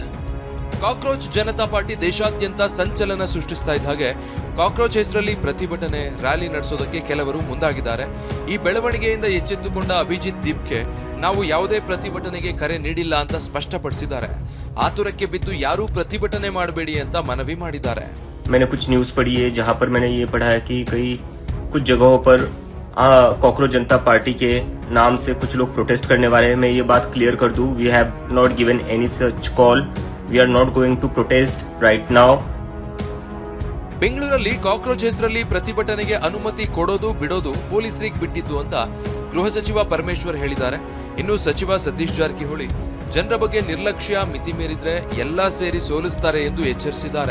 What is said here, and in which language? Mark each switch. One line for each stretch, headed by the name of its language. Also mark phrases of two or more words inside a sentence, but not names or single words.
Kannada: ಕಾಕ್ರೋಚ್ ಜನತಾ ಪಾರ್ಟಿ ದೇಶಾದ್ಯಂತ ಸಂಚಲನ ಸೃಷ್ಟಿಸ್ತಾ ಇದ್ದ ಹಾಗೆ ಕಾಕ್ರೋಚ್ ಹೆಸರಲ್ಲಿ ಪ್ರತಿಭಟನೆ, ರ್ಯಾಲಿ ನಡೆಸೋದಕ್ಕೆ ಕೆಲವರು ಮುಂದಾಗಿದ್ದಾರೆ. ಈ ಬೆಳವಣಿಗೆಯಿಂದ ಎಚ್ಚೆತ್ತುಕೊಂಡ ಅಭಿಜಿತ್ ದೀಪ್ಕೆ ನಾವು ಯಾವುದೇ ಪ್ರತಿಭಟನೆಗೆ ಕರೆ ನೀಡಿಲ್ಲ ಅಂತ ಸ್ಪಷ್ಟಪಡಿಸಿದ್ದಾರೆ. ಆತುರಕ್ಕೆ ಬಿದ್ದು ಯಾರೂ ಪ್ರತಿಭಟನೆ ಮಾಡಬೇಡಿ ಅಂತ ಮನವಿ ಮಾಡಿದ್ದಾರೆ.
Hindi: मैंने कुछ न्यूज पढ़ी है जहां पर मैंने ये पढ़ा है कि कई कुछ जगहों पर काकरोच जनता पार्टी के नाम से कुछ लोग प्रोटेस्ट करने वाले हैं. मैं ये बात क्लियर कर दूं,
English: we have not given any such call. we are not going to protest right now.
Kannada: ಬೆಂಗಳೂರಲ್ಲಿ ಕಾಕ್ರೋಚ್ ಹೆಸರಲ್ಲಿ ಪ್ರತಿಭಟನೆಗೆ ಅನುಮತಿ ಕೊಡೋದು ಬಿಡೋದು ಪೊಲೀಸರಿಗೆ ಬಿಟ್ಟಿದ್ದು ಅಂತ ಗೃಹ ಸಚಿವ ಪರಮೇಶ್ವರ್ ಹೇಳಿದ್ದಾರೆ. ಇನ್ನು ಸಚಿವ ಸತೀಶ್ ಜಾರಕಿಹೊಳಿ ಜನರ ಬಗ್ಗೆ ನಿರ್ಲಕ್ಷ್ಯ ಮಿತಿ ಮೀರಿದ್ರೆ ಎಲ್ಲಾ ಸೇರಿ ಸೋಲಿಸ್ತಾರೆ ಎಂದು ಎಚ್ಚರಿಸಿದ್ದಾರೆ.